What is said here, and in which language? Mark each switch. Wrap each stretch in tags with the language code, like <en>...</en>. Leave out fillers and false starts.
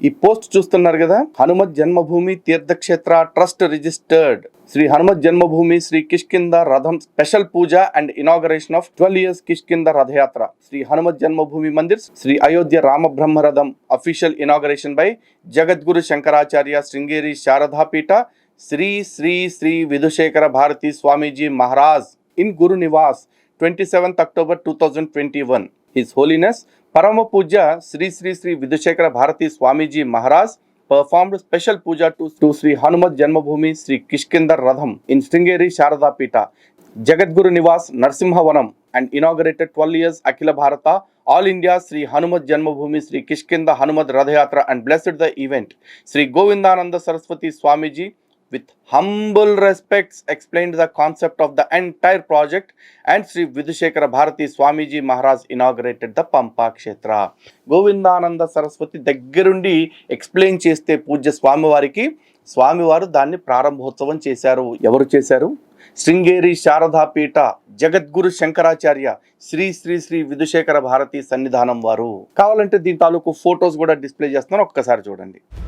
<te>ఈ పోస్ట్ చూస్తున్నారు కదా, హనుమత్ జన్మభూమి తీర్థక్షేత్ర ట్రస్ట్ రిజిస్టర్డ్ శ్రీ హనుమత్ జన్మభూమి శ్రీ కిష్కింద రథం special puja</te> <en>and inauguration of 12 years</en> <te>Kishkindha రథయాత్ర శ్రీ హనుమత్ జన్మభూమి మందిర్ శ్రీ అయోధ్య రామ బ్రహ్మరథం</te> <en>official inauguration by</en> <te>Jagadguru Shankaracharya Sringeri Sharada Peetha Shri Shri Shri Vidhushekhara Bharati Swamiji Maharaj in Guru Nivas 27th October 2021.</te> <en>His Holiness Parama Puja Sri Sri Sri Vidushekhara Bharati Swamiji Maharaj performed special puja to Sri Hanumat Janmabhoomi Sri Kishkindar Radham in Sringeri Sharada Pita, Jagadguru Nivas Narsimhavanam, and inaugurated 12 years Akhila Bharata All India Sri Hanumat Janmabhoomi Sri Kishkinda Hanumat Radhayatra and blessed the event. Sri Govindananda Saraswati Swamiji with humble respects explained the concept of the entire project and Sri Vidushekhara Bharati Swamiji Maharaj inaugurated the Pampa Kshetra.</en> <te>Govindananda Saraswati దగ్గరుండి explain చేస్తే పూజ్య స్వామివారికి స్వామివారు దాన్ని ప్రారంభోత్సవం చేశారు. ఎవరు చేశారు? శృంగేరి శారదాపీఠ జగద్గురు శంకరాచార్య శ్రీ శ్రీ శ్రీ విధుశేఖర భారతి సన్నిధానం వారు. కావాలంటే దీని తాలూకు ఫొటోస్ కూడా డిస్ప్లే చేస్తున్నాను, ఒక్కసారి చూడండి.</te>